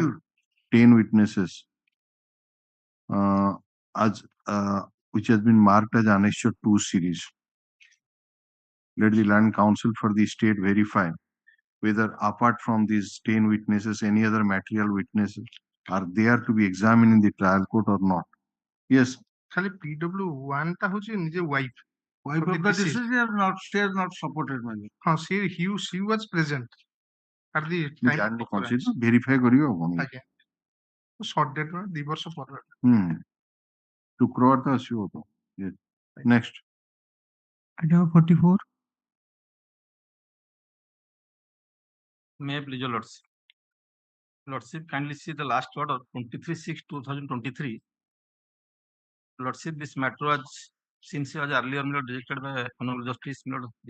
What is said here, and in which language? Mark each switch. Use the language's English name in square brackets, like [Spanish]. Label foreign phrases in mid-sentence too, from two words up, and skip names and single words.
[English] 10 witnesses, as which has been marked as Annexure 2 series. Let the learned counsel for the state verify whether apart from these 10 witnesses, any other material witnesses are there to be examined in the trial court or not. Yes. [Odia] ଖାଲି PW1 ଟା ହେଉଛି ନିଜେ wife. [English] Wife of the deceased is not supported, my lord. हाँ, she was present at the time. [Odia] ଜାଣିନି କଣ ସେ verify କରିବ ଆଉ କଣ ଆଜ୍ଞା। [English] Short date [Odia] ର 2 ବର୍ଷ ପରେ। ଶୁକ୍ରବାର ତ ଆସିବ ତ next [English] Item 44. May I please, your Lordship? Lordship, kindly see the last order, 23/6/2023. Lordship, this matter was, since it was earlier rejected by Honorable Justice G.